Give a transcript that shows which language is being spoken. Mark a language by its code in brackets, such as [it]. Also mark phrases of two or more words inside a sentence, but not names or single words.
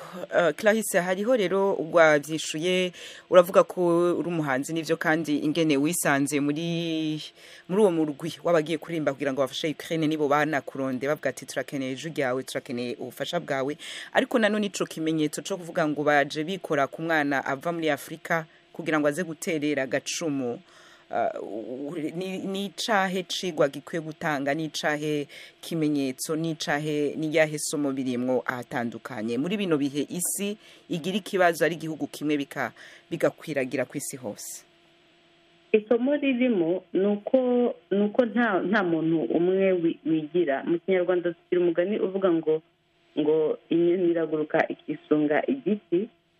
[rn] Clarisse, hariho rero wabyishuye uravuga ko uri umuhanzi n'ivyo kandi ingene wisanze muri uwo murwi wabagiye kurimba kugira ngo bafashe Ukraine nibo banakuronde bavuga ati turakeneye ijwi ryawe, turakeneye ubufasha bwawe, ariko nanone ico kimenyetso cyo kuvuga ngo baje bikora ku mwana ava muri Afrika kugira ngo aze guterera gacumu. Ni cahe cigwa gikwiye gutanga, ni cahe kimenyetso, ni cahe niyahe somo birimwo ahatandukanye muri bino bihe isi igira ikibazo ari igihugu kimwe bigakwiragira ku isi hose? [rw] Isomo ririmo nuko nta muntu umwe wigira. Mu Kinyarwanda tugira umugani uvuga ngo inyoni iraguruka ikisunga igiti.